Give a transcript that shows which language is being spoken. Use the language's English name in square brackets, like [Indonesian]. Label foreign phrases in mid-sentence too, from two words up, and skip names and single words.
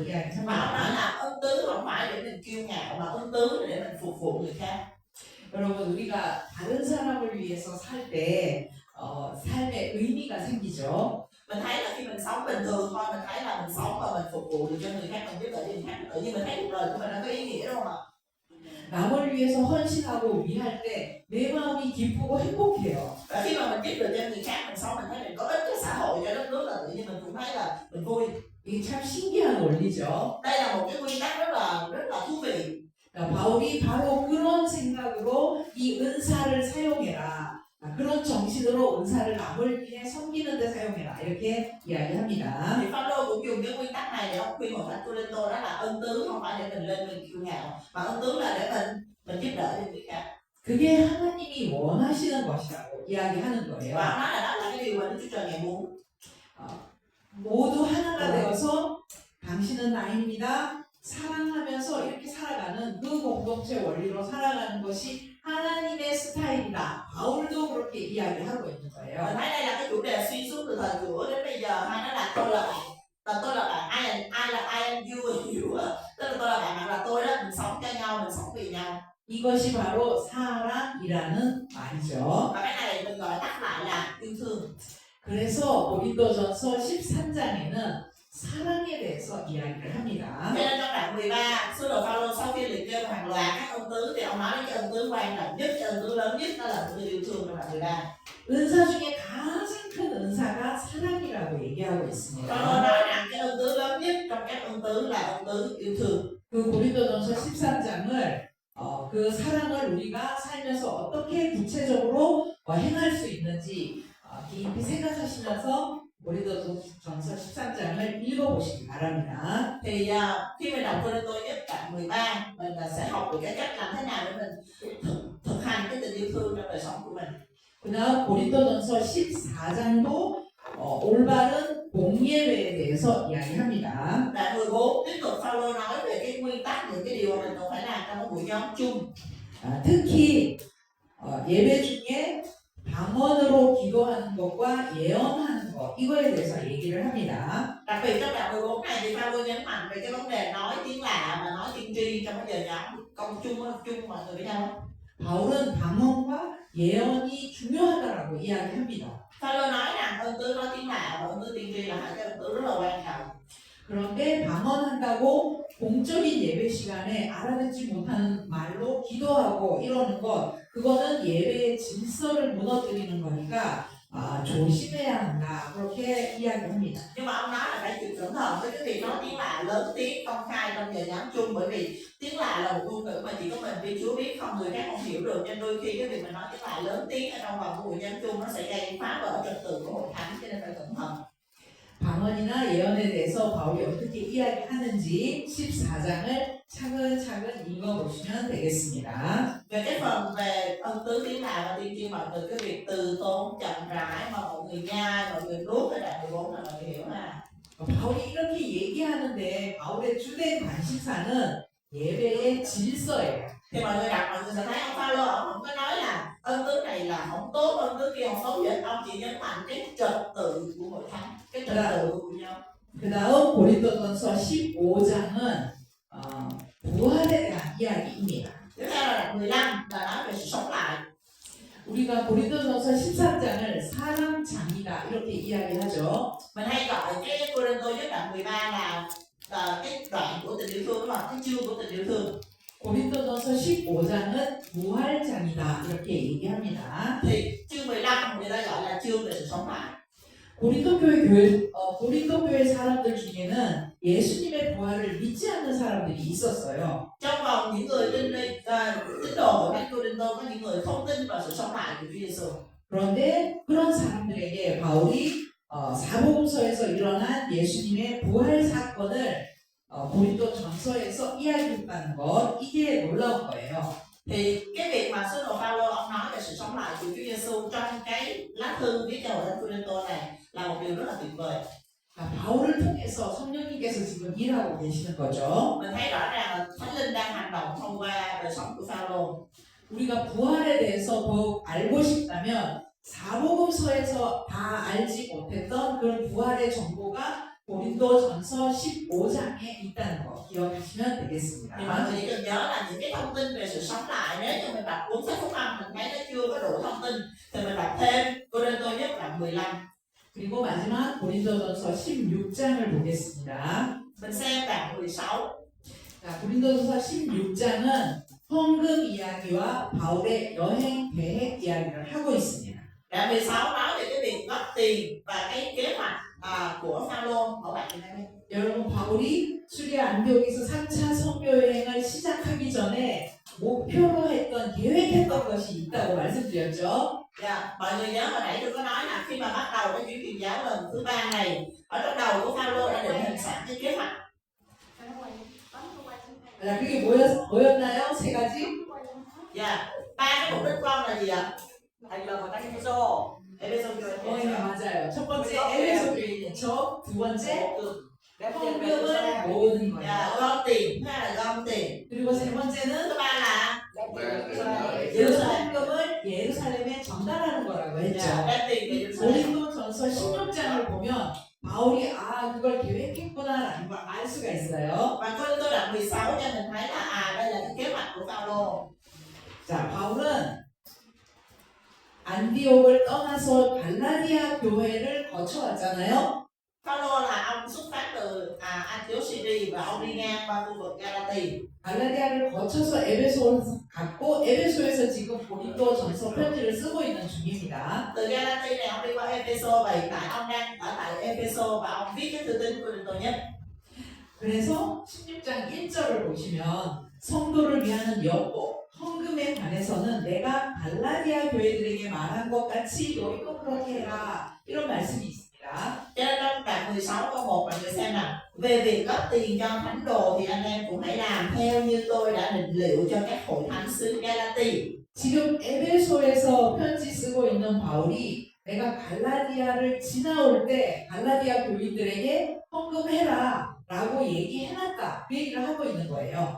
[Vietnamese] Mà [Korean] 이야기합니다. [Vietnamese] ông nói là ân tứ không phải để mình kiêu ngạo mà ân tứ là để mình phục vụ người khác. [Korean] 여러분 우리가 다른 사람을 위해서 살 때 삶의 의미가 생기죠. [Vietnamese] Mình thấy là khi mình sống bình thường thôi, mình thấy là mình sống và mình phục vụ được cho người khác, mình giúp đỡ người khác, tự nhiên mình thấy cuộc đời của mình nó có ý nghĩa đúng không ạ? [Korean] 남을 위해서 헌신하고 위할 때 내 마음이 기쁘고 행복해요. [Vietnamese] Và khi mà mình giúp được cho người khác, mình sống mình thấy mình có ích cho xã hội, cho đất nước là tự nhiên mình cũng thấy là mình vui. [Korean] 이게 참 신기한 원리죠. [Vietnamese] Đây là một cái nguyên tắc rất là thú vị. [Korean] 바울이 바로 그런 생각으로 이 은사를 사용해라. 그런 정신으로 은사를 남을 위해 섬기는 데 사용해라. 이렇게 이야기합니다. [Vietnamese] Thì Phaolô cũng dùng cái nguyên tắc này để ông khuyên hội thánh Cô-rin-tô, đó là ân tứ không phải để mình lên mình kiêu ngạo, mà ân tứ là để mình giúp đỡ cho người khác. [Korean] 그게 하나님이 원하시는 것이라고 이야기하는 거예요. [Vietnamese] Và ông nói là đó là cái điều mà Đức Chúa Trời ngài muốn. [Korean] 모두 하나가 되어서 당신은 나입니다. 사랑하면서 이렇게 살아가는 그 공동체 원리로 살아가는 것이 하나님의 스타일이다. 바울도 그렇게 이야기하고 있는 [Vietnamese] Mình [Korean] 거예요. [Vietnamese] thấy đây là cái chủ đề xuyên suốt từ thời cổ đến bây giờ, hay nó là tôi là bạn, ai là [English] I am you and you, [Vietnamese] tức là tôi là bạn, bạn là tôi đó, mình sống cho nhau, mình sống vì nhau. [Korean] 이것이 바로 사랑이라는 말이죠. [Vietnamese] Và cái này mình gọi tắt lại là yêu thương. [Korean] 그래서 고린도전서 13장에는 사랑에 대해서 이야기를 합니다. [Vietnamese] Cho nên trong đoạn 13, sứ đồ Phaolô sau khi liệt kê hàng loạt các ân ân tứ thì ông nói đến cái ân tứ quan trọng nhất, cái ân tứ lớn nhất đó là người yêu thương trong bạn người ta. [Korean] 은사 중에 가장 큰 은사가 사랑이라고 얘기하고 [Vietnamese] Phaolô [Korean] 있습니다. [Vietnamese] nói rằng cái ân tứ lớn nhất trong các ân tứ là ân tứ yêu thương. [Korean] 그 고린도전서 13장을 그 사랑을 우리가 살면서 어떻게 구체적으로 행할 수 있는지 깊이 생각하시면서 고린도전서 13장을 읽어보시기 바랍니다. [Vietnamese] Thì khi mình đọc Cô-rinh-tô nhất đoạn 13, mình sẽ học được cái cách làm thế nào để mình thực hành cái tình yêu thương trong đời sống của mình. [Korean] 그다음 고린도전서 14장도 올바른 공예회에 대해서 이야기합니다. [Vietnamese] Đoạn 14 tiếp tục Phaolô nói về cái nguyên tắc, những cái điều mà mình cần phải làm trong một buổi nhóm chung. [Korean] 특히 예배 중에 방언으로 기도하는 것과 예언하는 것 이거에 대해서 얘기를 합니다. [Vietnamese] Đặc biệt trong đoạn 14 này thì Phaolô nhấn mạnh về cái vấn đề nói tiếng lạ và nói tiên tri trong cái giờ nhóm công chung mọi người với nhau. [Korean] 바울은 방언과 예언이 중요하다라고 이야기합니다. [Vietnamese] Phaolô nói rằng ân tứ nói tiếng lạ và ân tứ tiên tri là hai cái ân tứ rất là quan trọng. [Korean] 그런데 방언한다고 공적인 예배 시간에 알아듣지 못하는 말로 기도하고 이러는 것 그거는 예배의 질서를 무너뜨리는 거니까 조심해야 한다 그렇게 이야기합니다. [Vietnamese] Nhưng mà ông nói là phải chịu cẩn thận với cái việc nói tiếng lạ lớn tiếng công khai trong giờ nhóm chung, bởi vì tiếng lạ là một ngôn ngữ mà chỉ có mình biết, Chúa biết, không người khác không hiểu được, nên đôi khi cái việc mình nói tiếng lạ lớn tiếng ở trong vòng của buổi nhóm chung nó sẽ gây phá vỡ trật tự của hội thánh, cho nên phải cẩn thận. [Korean] 방언이나 예언에 대해서 바울이 어떻게 이야기하는지 14장을 차근차근 읽어보시면 되겠습니다. [Vietnamese] Về cái phần về ân tứ tiếng lạ và tiên tri, mọi người cái việc từ tốn chậm rãi mà mọi người nhai, mọi người nuốt cái đoạn 14 là mọi người hiểu là [Korean] 바울이 이렇게 얘기하는데 바울의 주된 관심사는 예배의 질서예요. [Vietnamese] thì mọi người đọc mọi người sẽ thấy ông Phaolô ông không có nói là ân tứ này là không tốt, ân tứ kia không tốt gì hết, ông chỉ nhấn mạnh cái trật tự của hội thánh, cái trật tự của nhau. [Korean] 그다음 고린도전서 15장은 부활에 대한 이야기입니다. [Vietnamese] Tiếp theo là đoạn 15 là nói về sự sống lại. [Korean] 우리가 고린도전서 13장을 사랑장이다 이렇게 이야기하죠. [Vietnamese] Mình hay gọi cái Cô-rinh-tô nhất đoạn 13 là cái đoạn của tình yêu thương, đúng không? Cái chương của tình yêu thương. [Korean] 고린도전서 15장은 부활장이다 이렇게 얘기합니다. [Vietnamese] Thì chương 15 người ta gọi là chương về sự sống lại. [Korean] 고린도 교회 사람들 중에는 예수님의 부활을 믿지 않는 사람들이 있었어요. [Vietnamese] Trong vòng những người tín đồ ở bên Cô-rinh-tô có những người không tin vào sự sống lại của Chúa Giêsu. [Korean] 그런데 그런 사람들에게 바울이 사복음서에서 일어난 예수님의 부활 사건을 고린도 전서에서 이야기했다는 것 이게 놀라운 거예요. [Vietnamese] Thì cái việc mà sứ đồ Phaolô ông nói về sự sống lại của Chúa Giêsu trong cái lá thư viết cho hội thánh Cô-rinh-tô này là một điều rất là tuyệt vời. [Korean] 바울을 통해서 성령님께서 지금 일하고 계시는 거죠. [Vietnamese] Mình thấy rõ ràng là Thánh Linh đang hành động thông qua đời sống của Phaolô. [Korean] 우리가 부활에 대해서 더욱 알고 싶다면 사복음서에서 다 알지 못했던 그런 부활의 정보가 고린도전서 15장에 있다는 거 기억하시면 되겠습니다. [Vietnamese] Thì mọi người chỉ cần nhớ là những cái thông tin về sự sống lại, nếu như mình đọc cuốn sách Phúc Âm mình thấy nó chưa có đủ thông tin thì mình đọc thêm Cô-rinh-tô nhất đoạn 15. [Korean] 그리고 마지막 고린도전서 16장을 보겠습니다. [Vietnamese] Mình xem đoạn 16. [Korean] 자, 고린도전서 16장은 헌금 이야기와 바울의 여행 계획 이야기를 하고 있습니다. [Vietnamese] Đoạn 16 nói về cái việc góp tiền và cái kế hoạch của Phaolô. Mẫu bạn nhìn đây. [Korean] 여러분 바울이 수리아 안디옥에서 3차 선교 여행을 시작하기 전에 목표로 했던 계획했던 것이 있다고 말씀드렸죠. [Vietnamese] Dạ, mọi người nhớ hồi nãy tôi có nói là khi mà bắt đầu cái chuyến truyền giáo lần thứ 3 này, ở trong đầu của Phaolô đã định hình sẵn cái kế hoạch. [Korean] 자, 그게 뭐였나요? 세 가지? [Vietnamese] Dạ, ba cái mục đích của ông là gì ạ? Thành lập một thanh Kitô. Ê-phê-sô [Korean] 네, 맞아요. 첫 번째 에베소 교회 개척, 두 번째 헌금을 모으는 거예요. [Vietnamese] Dạ, gom tiền, thứ hai là gom tiền. [Korean] 그리고 세 번째는 [Vietnamese] Thứ ba là [Korean] 헌금을 예루살렘에 전달하는 거라고 했죠. [Vietnamese] đem tiền về Jerusalem. [Korean] 고린도전서 16장을 보면 바울이 그걸 계획했구나라는 걸 알 수가 있어요. [Vietnamese] Và Cô-rinh-tô đoạn 16 cho mình thấy là đây là cái kế hoạch của Phaolô. [Korean] 자, 바울은 안디옥을 떠나서 갈라디아 교회를 거쳐왔잖아요. [Vietnamese] Phaolô là ông xuất phát từ Antioch Syria và ông đi ngang qua khu vực Galatia. [Korean] 갈라디아를 거쳐서 에베소로 갔고 에베소에서 지금 고린도 전서 편지를 쓰고 있는 중입니다. [Vietnamese] Từ Galatia này ông đi qua Epheso và hiện tại ông đang ở tại Epheso và ông viết cái thư tín Cô-rinh-tô nhất. [Korean] 그래서 16장 1절을 보시면 성도를 위하는 여고 헌금에 관해서는 내가 갈라디아 교회들에게 말한 것 같이 너희도 그렇게 해라 이런 말씀이 있습니다. [Vietnamese] Cho nên trong đoạn 16 câu 1 bạn người xem nào. Về việc góp tiền cho thánh đồ thì anh em cũng hãy làm theo như tôi đã định liệu cho các hội thánh xứ Galatia. [Korean] 지금 에베소에서 편지 쓰고 있는 바울이 내가 갈라디아를 지나올 때 갈라디아 교인들에게 헌금해라 라고 얘기해놨다 그 얘기를 하고 있는 거예요.